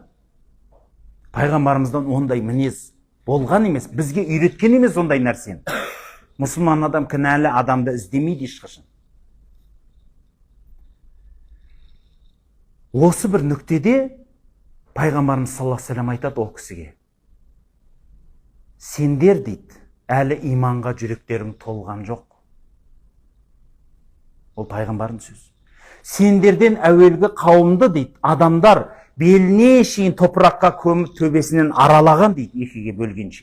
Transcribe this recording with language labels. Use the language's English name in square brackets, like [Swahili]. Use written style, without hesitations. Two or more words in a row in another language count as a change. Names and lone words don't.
[Kazakh] Пайғамбарымыздан ондай мінез болған емес, бізге үйреткен емес ондай нәрсені. Мұсылман адам кінәлі адамды іздемейді ешқашан. Осы бір нүктеде Пайғамбарымыз [Arabic] صلى الله عليه وسلم [Kazakh] айтады ол кісіге: сендер дейді, әлі иманға жүректерің толған жоқ. Ол пайғамбардың сөзі. Сендерден әуелгі қауымды дейді, адамдар беліне шейін топыраққа көміп төбесінен аралаған дейді, екіге бөлгенше.